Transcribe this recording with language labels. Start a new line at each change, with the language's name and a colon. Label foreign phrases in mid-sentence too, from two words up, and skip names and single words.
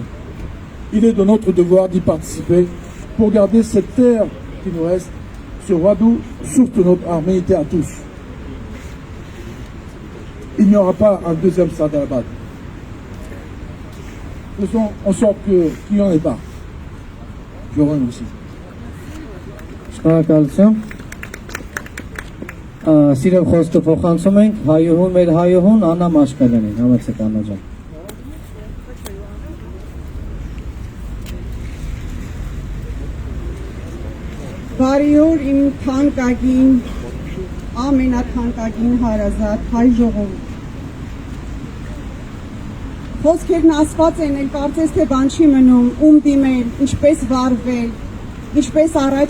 French: Il est de notre devoir d'y participer pour garder cette terre qui nous reste, ce radeau, surtout notre arménité à tous. Il n'y aura pas un deuxième Sadalabad. Faisons en sorte qu'il n'y en ait pas. Je vous remercie.
Armenian: Շնորհակալություն։ Սիրել խոսքը փոխանցում ենք հայուհուն, մեր հայուհուն Աննա Մաշկալյանին, համեցեք Աննա ջան։ Բարի օր իմ թանկագին, ամենաթանկագին հարազատ հայ ժողովուրդ։ Խոսքերն ասված են, էլ կարծես թե բան չի մնում, ում դիմել, ինչպես վարվել, ինչպես առաջ